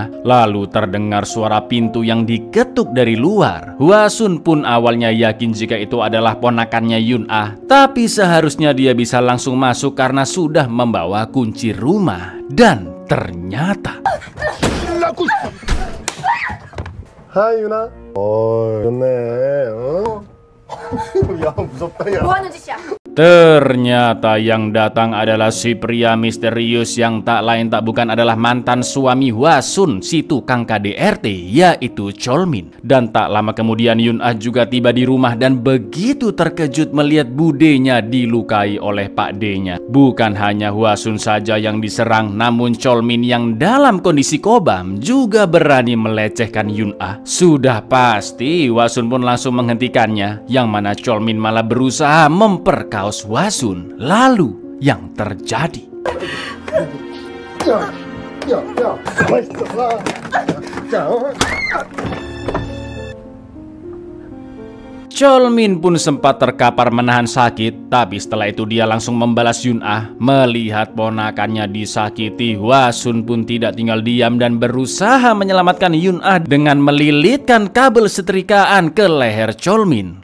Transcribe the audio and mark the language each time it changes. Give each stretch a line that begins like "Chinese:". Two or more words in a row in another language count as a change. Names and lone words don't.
Indonesian: Lalu terdengar suara pintu yang diketuk dari luar. Hwasun pun awalnya yakin jika itu adalah ponakannya Yun-ah, tapi seharusnya dia bisa langsung masuk karena sudah membawa kunci rumah. Dan ternyata Hai Yuna.
Korean: Oh, 좋네. 야, 무섭다 야. 뭐 하는 짓이야?
Indonesian: ternyata yang datang adalah si pria misterius yang tak lain tak bukan adalah mantan suami Hwasun, si tukang KDRT, yaitu Cholmin. Dan tak lama kemudian Yun-ah juga tiba di rumah dan begitu terkejut melihat budenya dilukai oleh Pak D-nya. Bukan hanya Hwasun saja yang diserang, namun Cholmin yang dalam kondisi kobam juga berani melecehkan Yun-ah. Sudah pasti Hwasun pun langsung menghentikannya, yang mana Cholmin malah berusaha memperkaos Hwasun. Lalu yang terjadi,
Korean: 가만 있어봐. 자,
Indonesian: Cholmin pun sempat terkapar menahan sakit, tapi setelah itu dia langsung membalas Yun-ah. Melihat ponakannya disakiti, Hwasun pun tidak tinggal diam dan berusaha menyelamatkan Yun-ah dengan melilitkan kabel setrikaan ke leher Cholmin.